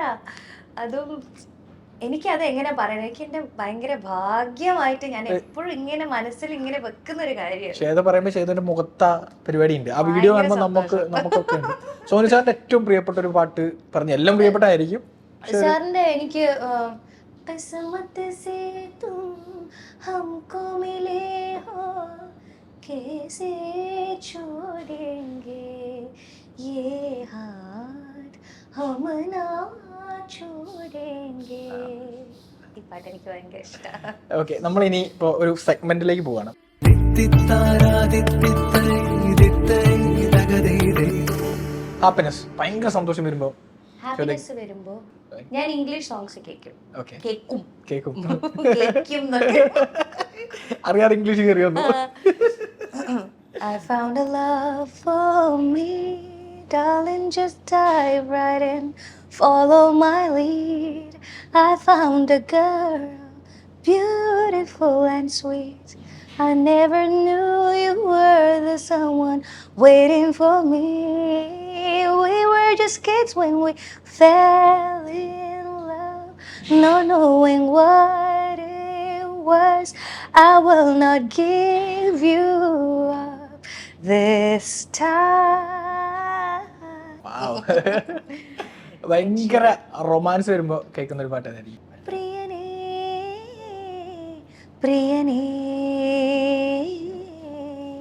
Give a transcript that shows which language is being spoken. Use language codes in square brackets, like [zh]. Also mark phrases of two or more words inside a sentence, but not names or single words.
[ml] അതും എനിക്കത് എങ്ങനെ പറയണം, എനിക്ക് എന്റെ ഭയങ്കര ഭാഗ്യമായിട്ട് ഞാൻ എപ്പോഴും ഇങ്ങനെ മനസ്സിൽ ഇങ്ങനെ വെക്കുന്ന ഒരു കാര്യം. ശ്വേത പറയുമ്പോ ശ്വേതന്റെ മുഖത്ത പരിപാടി ഉണ്ട്. ആ വീഡിയോ കാണുമ്പോൾ നമുക്കൊക്കെ ഉണ്ട്. സോനു സാറിന്റെ ഏറ്റവും പ്രിയപ്പെട്ട ഒരു പാട്ട് പറഞ്ഞു. എല്ലാം പ്രിയപ്പെട്ടായിരിക്കും സാറിന്റെ. [hi] എനിക്ക് किस्मत से तुम हमको मिले हो, कैसे छोड़ेंगे ये हाथ हम ना छोड़ेंगे. [ml] ഈ പാട്ട് എനിക്ക് ഭയങ്കര ഇഷ്ടമാണ്. ഓക്കെ, നമ്മൾ ഇനി ഇപ്പോൾ ഒരു സെഗ്മെന്റിലേക്ക് പോവാണ്. ഹാപ്പിനെസ്, ഭയങ്കര സന്തോഷം വരുമ്പോ ഹാപ്പിനെസ് വരുമ്പോ ഞാൻ [en] English songs [ml] കേൾക്കും. അറിയാതെ ഇംഗ്ലീഷ് കയറി വന്നു. [en] I found a love for me, darling, just dive right in, follow my lead. I found a girl, beautiful and sweet. I never knew you were the someone waiting for me. We were just kids when we fell in love, not knowing what it was. I will not give you up this time. Wow. [ml] ഭയങ്കര റൊമാൻസ് വരുമ്പോ കേൾക്കുന്ന ഒരു പാട്ട് അതായിരിക്കും. പ്രിയനേ